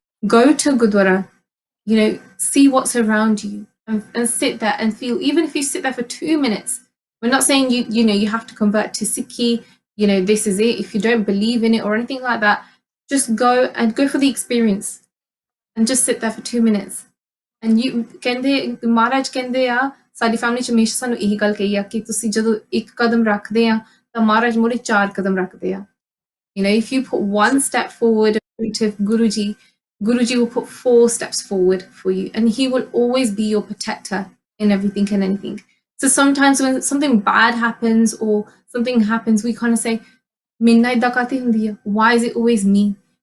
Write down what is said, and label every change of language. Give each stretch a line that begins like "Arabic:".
English: Go to Gurdwara, you know, see what's around you and sit there and feel, even if you sit there for 2 minutes. We're not saying you know, you have to convert to Sikhi, you know, this is it. If you don't believe in it or anything like that, just go for the experience and just sit there for 2 minutes. And you
Punjabi: ਕਹਿੰਦੇ ਮਹਾਰਾਜ ਕਹਿੰਦੇ ਆ ਸਾਡੀ family ਚ ਹਮੇਸ਼ਾ ਸਾਨੂੰ ਇਹੀ ਗੱਲ ਕਹੀ ਆ ਕਿ ਤੁਸੀਂ ਜਦੋਂ ਇੱਕ ਕਦਮ ਰੱਖਦੇ ਆ ਤਾਂ ਮਹਾਰਾਜ ਮੋਰੇ 4 ਕਦਮ ਰੱਖਦੇ ਆ.
English: You know, if you put one step forward to Guruji, Guruji will put 4 steps forward for you, and he will always be your protector in everything and anything. So sometimes when something bad happens or something happens, we kind of say, why is it always me?